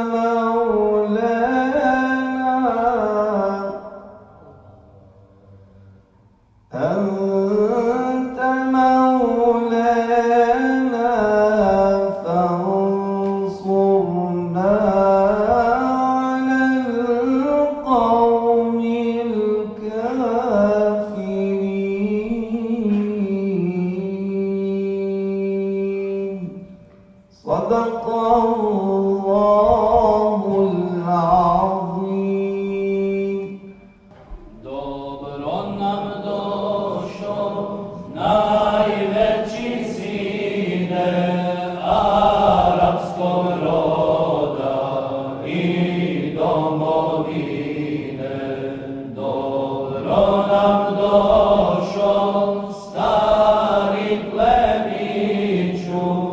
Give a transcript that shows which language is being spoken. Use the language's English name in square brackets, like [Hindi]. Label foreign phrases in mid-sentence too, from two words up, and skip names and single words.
[Arabic] مولانا فانصرنا على القوم الكافرين. صدق الله العظيم. [Bosnian] Dobro nam došao, najveći sine. arapskog roda i domovine. Dobro nam došao stari plemiću,